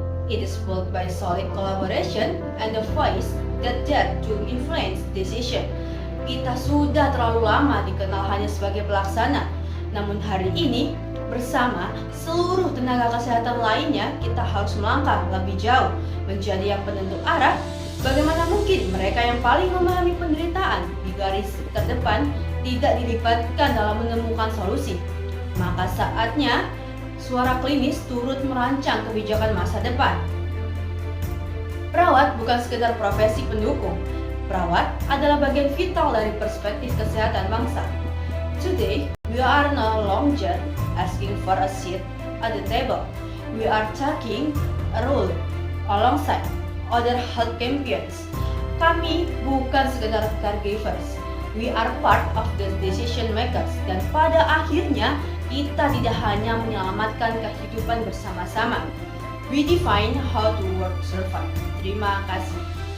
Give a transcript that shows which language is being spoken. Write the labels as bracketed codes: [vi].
[en] It is built by solid collaboration and the voice that dare to influence decision. [id] Kita sudah terlalu lama dikenal hanya sebagai pelaksana, namun hari ini bersama seluruh tenaga kesehatan lainnya kita harus melangkah lebih jauh menjadi yang penentu arah. Bagaimana mungkin mereka yang paling memahami penderitaan di garis terdepan tidak dilibatkan dalam menemukan solusi? Maka saatnya suara klinis turut merancang kebijakan masa depan. Perawat bukan sekedar profesi pendukung. Perawat adalah bagian vital dari perspektif kesehatan bangsa. [en] Today, we are no longer asking for a seat at the table. We are taking a role alongside other health champions. [id] Kami bukan sekedar [en] caregivers. We are part of the decision makers. [id] Dan pada akhirnya, kita tidak hanya menyelamatkan kehidupan bersama-sama. [en] We define how to work survive. [id] Terima kasih.